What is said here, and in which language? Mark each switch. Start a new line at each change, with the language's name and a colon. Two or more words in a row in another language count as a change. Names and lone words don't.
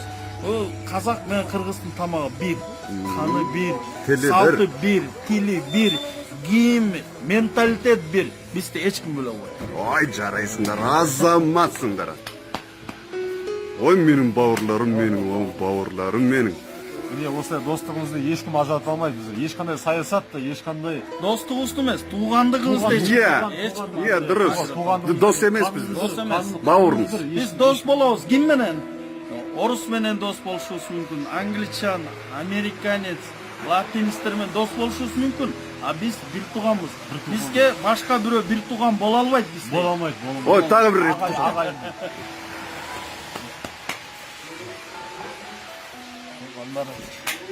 Kyrgyz: Бул казак менен кыргыздын тамагы бир, каны бир, салты бир, тили бир, кийим, менталитет бир. Бизди эч ким бөлө албайт.
Kazakh: Ой, жарайсыңдар, азаматсыңдар. Ой, менин бауырларым, менин. Міне осылай достығымызды ешкім ажырата алмайды біздер. Ешқандай саясат та, ешқандай достығымызды емес, туғандығымызды. Иә, дұрыс. Дос емес біз. Бауырмыз. Біз дос болабыз.
Kyrgyz: Ким менен? Орус менен дос болушубуз мүмкүн, англичан, американец, латинистер менен дос болушубуз мүмкүн. А биз бир тууганбыз. Бизге башка бирөө бир тууган боло албайт бизде. Боло алмайт. Ой, тагы бир рет.